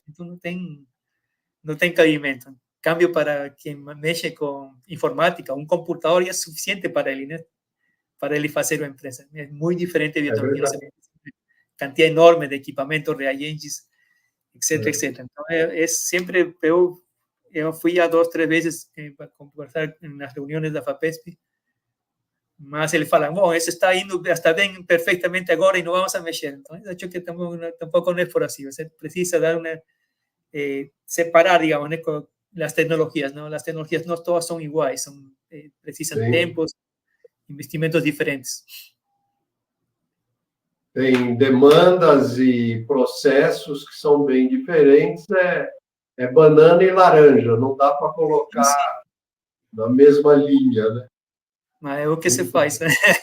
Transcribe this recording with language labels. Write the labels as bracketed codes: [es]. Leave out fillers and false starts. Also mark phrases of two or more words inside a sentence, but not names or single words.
[es] Entonces no tiene cabimento. En cambio, para quien mexe con informática, un computador ya es suficiente para él, ¿no? Para él hacer una empresa. Es muy diferente de biotecnología. Cantidad enorme de equipamientos, reagentes, etcétera, etcétera. Entonces, es siempre peor. Yo fui ya 2, 3 veces para conversar en las reuniones de la FAPESP, [pt] mas eles falam, bom, esse está indo, está bem perfeitamente agora e não vamos a mexer. Então, acho que [es] tampoco no es por así. [pt] Você precisa dar separar, [es] digamos, ¿no? Con las tecnologías, ¿no? Las tecnologías no todas son iguales, precisan sí. [pt] Tempos, investimentos diferentes. Tem demandas e processos que são bem diferentes, é banana e laranja, não dá para colocar sim. Na mesma linha, né? Mas é o que se faz, né?